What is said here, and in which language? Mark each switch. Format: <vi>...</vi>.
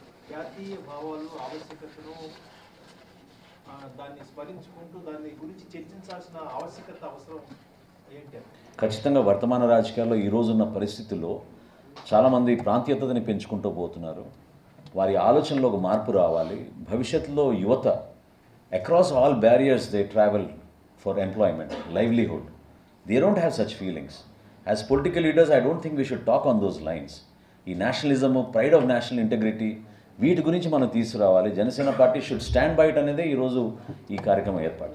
<te>జాతీయ భావాలు ఆవశ్యకతను దాన్ని స్మరించుకుంటూ దాని గురించి చర్చించాల్సిన ఆవశ్యకత అవసరం ఏంటి? ఖచ్చితంగా వర్తమాన రాజకీయాల్లో ఈరోజున్న పరిస్థితుల్లో చాలామంది ప్రాంతీయతని పెంచుకుంటూ పోతున్నారు. వారి ఆలోచనలో ఒక మార్పు రావాలి. భవిష్యత్తులో యువత</te> <en>across all barriers they travel for employment, livelihood. They don't have such feelings. As political leaders, I don't think we should talk on those lines.</en> <te>ఈ నేషనలిజము,</te> <en>pride of national integrity,</en> <te>వీటి గురించి మనం తీసుకురావాలి. Janasena party</te> <en>should stand by it</en> <te>అనేదే ఈరోజు ఈ కార్యక్రమం ఏర్పాటు</te>